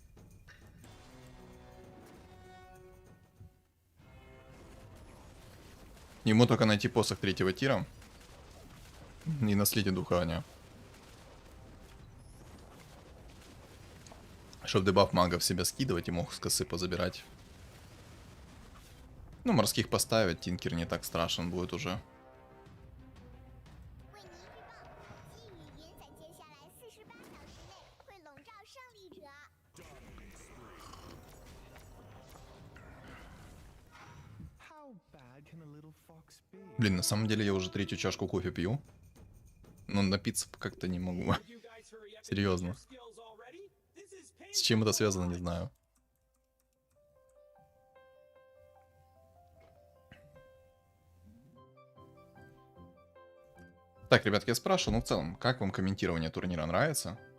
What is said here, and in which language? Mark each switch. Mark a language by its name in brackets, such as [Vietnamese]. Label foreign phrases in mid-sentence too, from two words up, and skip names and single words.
[Russian] Ему только найти посох 3-го тира. И наследие духания. Чтоб дебаф магов себя скидывать и мог с косы позабирать. Ну, морских поставить, Тинкер не так страшен будет уже. [Chinese] 为你预报，寄语云在接下来48小时内会笼罩胜利者。 [English] How bad can a little fox be? [Russian] Блин, на самом деле я уже 3-ю чашку кофе пью. Но напиться как-то не могу. Серьезно. С чем это связано, не знаю. Так, ребятки, я спрашиваю, ну в целом, как вам комментирование турнира нравится?